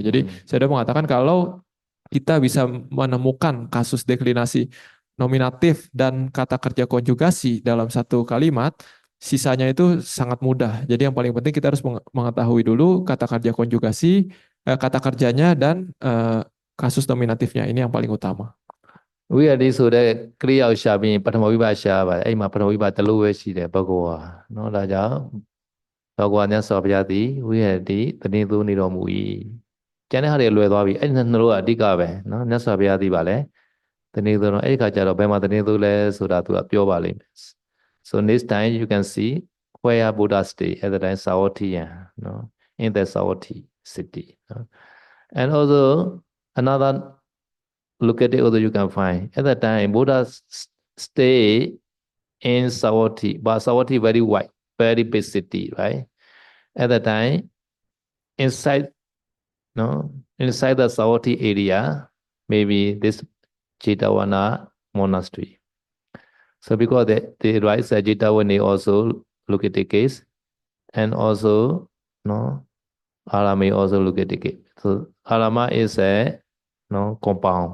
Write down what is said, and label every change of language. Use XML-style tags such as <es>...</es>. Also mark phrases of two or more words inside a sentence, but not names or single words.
<id>Jadi saya udah mengatakan kalau kita bisa menemukan kasus deklinasi nominatif dan kata kerja konjugasi dalam satu kalimat, sisanya itu sangat mudah. Jadi yang paling penting kita harus mengetahui dulu kata kerja konjugasi, kata kerjanya dan kasus nominatifnya. Ini yang paling utama.</id> <my>ဝိရတိဆိုတဲ့ကရိယာကိုရှာပြီးရင်ပထမဝိပါရှာပါတယ်အဲ့မှာပထမဝိပါတစ်လို့ပဲရှိတယ်ဘဂဝါเนาะဒါကြောင့်ဘဂဝါမြတ်စွာဘုရားသည်ဝိရတိတတိသူ နေတော်မူ၏ကျန်တဲ့ဟာတွေလွယ်သွားပြီအဲ့နှစ်လို့ကအဓိကပဲเนาะမြတ်စွာဘုရားသည်ပါလေတတိသူတော့အဲ့ဒီခါကျတော့ဘယ်မှာတတိသူ လဲဆိုတာသူကပြောပါလိမ့်မယ်</my> <en>so next time you can see where Buddha stay at the time Savathiyan in the Savatthi city and also another look at it although you can find at that time Buddha stay in Savatthi but Savatthi very wide very big city right at that time inside inside the Savatthi area maybe this Jetavana monastery so because they write that Jetavani also look at the case and also Arama also look at the case so Arama is a compound.</en>